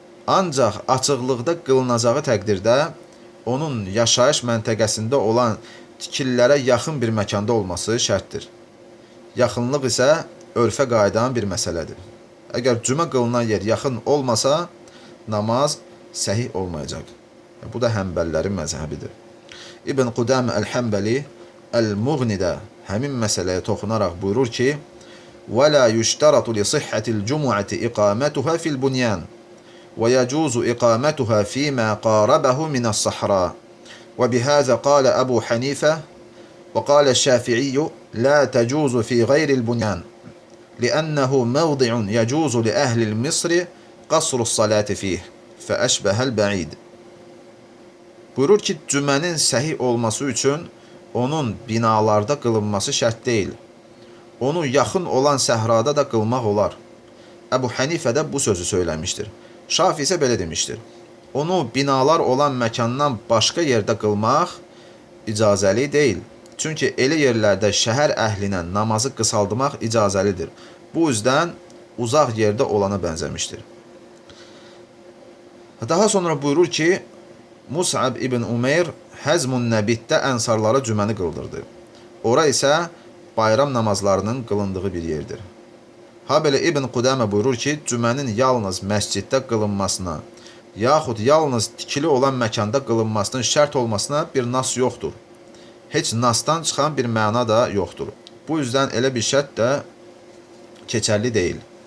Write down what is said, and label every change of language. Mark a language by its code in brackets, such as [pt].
[az] Ancaq açıqlıqda qılınacağı təqdirdə onun yaşayış məntəqəsində olan tikillərə yaxın bir məkanda olması şərtdir. Yaxınlıq isə örfə qayıdan bir məsələdir. Əgər cümə qılınan yer yaxın olmasa, namaz səhih olmayacaq. Bu da həmbəllərin məzhəbidir. İbn Qudam Əl-Həmbəli Əl-Muğnidə həmin məsələyə toxunaraq buyurur ki, [ar] وَلَا يُشْتَرَطُ لِصِحَّةِ الْجُمُعَةِ إِقَامَتُهَا فِي الْبُنْيَانِ وَيَجُوزُ إِقَامَتُهَا فِيمَا قَارَبَهُ مِنَ الصَّحْرَاءِ وبهذا قال أبو حنيفة وقال الشافعي لا تجوز في غير البنيان لأنه موضع يجوز لأهل المصر قصر الصلاة فيه فأشبه البعيد. [az] Buyurur ki, cümənin səhih olması üçün onun binalarda qılınması şərt deyil. Onu yaxın olan səhrada da qılmaq olar. Əbu Hənifə də bu sözü söyləmişdir. Şafi isə belə demişdir. Onu binalar olan məkandan başqa yerdə qılmaq icazəli deyil. Çünki elə yerlərdə şəhər əhlinə namazı qısaldmaq icazəlidir. Bu üzdən uzaq yerdə olana bənzəmişdir. Daha sonra buyurur ki, Mus'ab ibn Umeyr Həzmun Nəbiddə ənsarlara cüməni qıldırdı. Ora isə bayram namazlarının qılındığı bir yerdir. Ha belə İbn Qudamə buyurur ki, cümənin yalnız məsciddə qılınmasına, yaxud yalnız tikili olan məkanda qılınmasının şərt olmasına bir nas yoxdur. Heç nasdan çıxan bir məna da yoxdur. Bu yüzdən elə bir şərt də keçərli deyil.